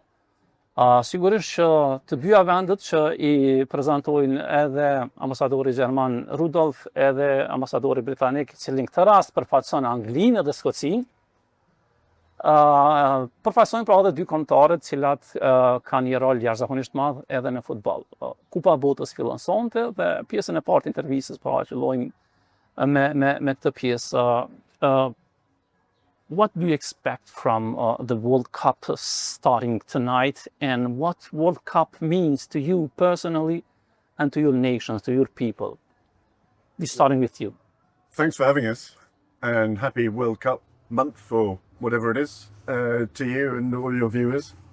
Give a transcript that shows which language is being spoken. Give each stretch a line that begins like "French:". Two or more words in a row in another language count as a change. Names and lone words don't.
Albanian: Sigurisht që të dyja vendet që i prezantojnë edhe ambasadori gjerman Rudolf, edhe ambasadori britanik, i cili në këtë rast përfaqëson Anglinë dhe Skocinë, përfaqësojnë pra edhe dy kombëtarët cilat kanë një rol jashtëzakonisht madh edhe në futboll. Kupa e botës fillon sonte dhe pjesën e parë të intervistës pra fillojmë me këtë pjesë.
English: What do you expect from the World Cup starting tonight, and what World Cup means to you personally and to your nations, to your people? We're starting with you. Thanks for having us, and happy World Cup month for whatever it is to you and all your viewers.